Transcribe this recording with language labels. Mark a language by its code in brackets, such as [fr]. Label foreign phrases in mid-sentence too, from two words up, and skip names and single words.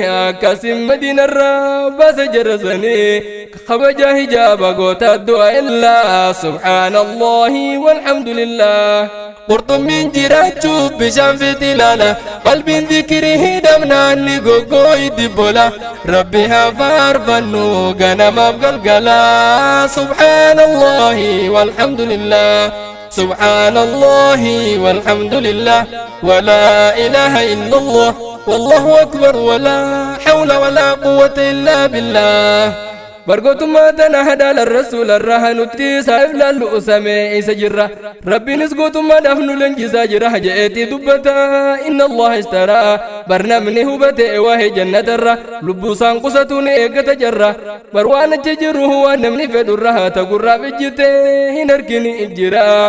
[om] Akkasin Madiinarraa baase jarra sani. Kabaja hijaaba goota du'a illaa. [ar] سبحان الله والحمد لله. [om] Qurxummiin jiraachuuf bishaan fiti ilaala. Qalbiin zikirii hidhamnaan ni goggoo'i dibbola. Rabbi haa faarfannu ganamaaf galgala. [ar] سبحان الله والحمد لله. سبحان الله والحمد لله. ولا إله إلا الله. والله أكبر. ولا حول ولا قوة إلا بالله. [om] Bargootummaa tana hadaala rasuularraa nutti isaaf laallu usame isa jirra. Rabbiinis gootummaadhaaf nu leenjisaa jira je'eetii dubbata. [ar] إن الله اشترى. [om] Bar namni hubate waa'ee jannatarra. Lubbuu isaan qusatu ni eeggata jarra. Bar waan achi jiru waan namni fedhurra haa ta'urraaf ijjite hin argini jira.